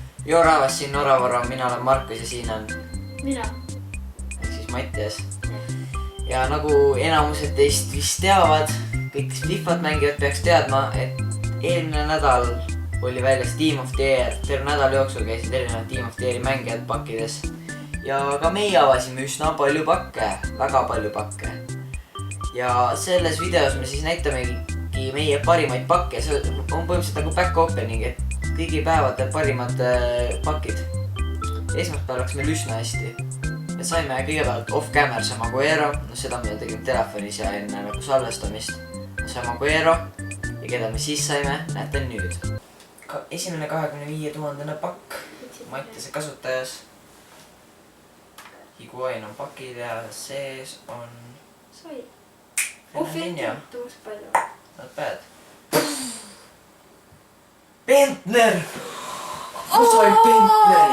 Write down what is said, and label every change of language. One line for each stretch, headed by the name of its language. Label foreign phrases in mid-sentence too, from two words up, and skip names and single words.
Estonian: Joo rahvas, siin Noravara, mina olen Markus ja siin on mina. ehk siis Mattias. Ja nagu enamused teist vist teavad, kõik kes Fifat mängivad peaks teadma, et eelmine nädal oli väljas Team of the Year. Terve nädal jooksul käisid erinevad Team of the Year'i mängijad pakkides. Ja ka meie avasime üsna palju pakke, väga palju pakke. Ja selles videos me siis näitamegi meie parimaid pakke. See on põhimõtteliselt nagu
English: back opening,
Estonian: et kõigi päevade parimad pakid. Esmaspäeval läks meil üsna hästi. Ja saime kõigepealt off-camera see Maguero. No seda me tegime telefonis ja enne nagu salvestamist. See Maguero ja keda me siis saime, näete nüüd. Esimene 25 000 pakk Mattiase kasutajas. Higuain on pakid ja sees on Sai. Fernandinho. Tuus palju.
English: Not bad.
Estonian: Bentner! Ma sain Bentneri!